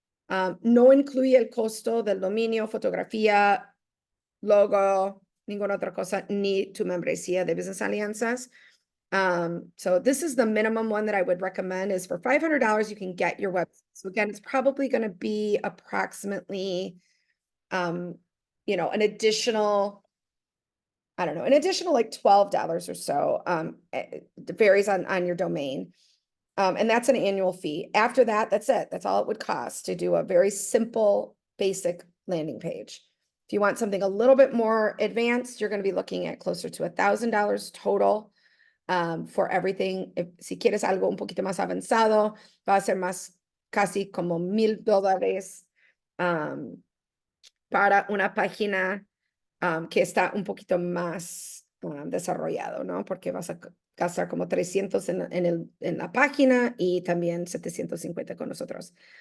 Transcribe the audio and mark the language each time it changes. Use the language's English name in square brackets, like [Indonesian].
[Spanish] No incluye el costo del dominio, fotografía, logo, ninguna otra cosa, ni tu membresía de Business Alianzas. [English] So this is the minimum one that I would recommend is for $500, you can get your website. So again, it's probably going to be approximately, an additional, I don't know, an additional like $12 or so. It varies on your domain. And that's an annual fee. After that, that's it. That's all it would cost to do a very simple, basic landing page. If you want something a little bit more advanced, you're going to be looking at closer to $1,000 total for everything. [Spanish] Si quieres algo un poquito más avanzado, va a ser más casi como $1,000 para una página que está un poquito más desarrollado, ¿no? Porque vas a gastar como 300 en la página y también 750 con nosotros.